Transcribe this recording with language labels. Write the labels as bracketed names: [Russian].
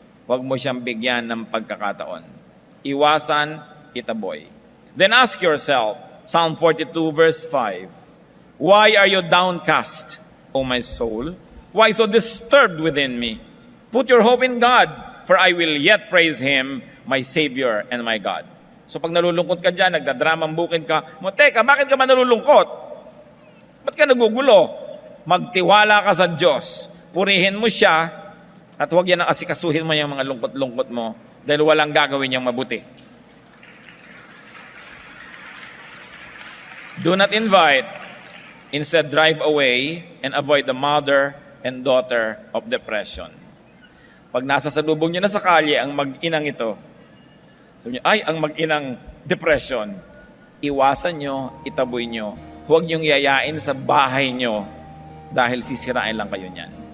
[Filipino] Huwag mo siyang bigyan ng pagkakataon. Iwasan, itaboy. [English] Then ask yourself, Psalm 42 verse 5, why are you downcast, O my soul? Why so disturbed within me? Put your hope in God, for I will yet praise Him, my Savior and my God. [Filipino] So pag nalulungkot ka dyan, nagdadramang bukid ka, teka, bakit ka man nalulungkot? Ba't ka nagugulo? Magtiwala ka sa Diyos. Purihin mo siya, at huwag yan ang asikasuhin mo yung mga lungkot-lungkot mo, dahil walang gagawin niyang mabuti. [English] Do not invite, instead drive away and avoid the mother and daughter of depression. [Filipino] Pag nasa salubong nyo na sa kalye ang mag-inang ito, sabi nyo, ay, ang mag-inang depression, iwasan nyo, itaboy nyo. Huwag nyong yayain sa bahay nyo dahil sisirain lang kayo niyan.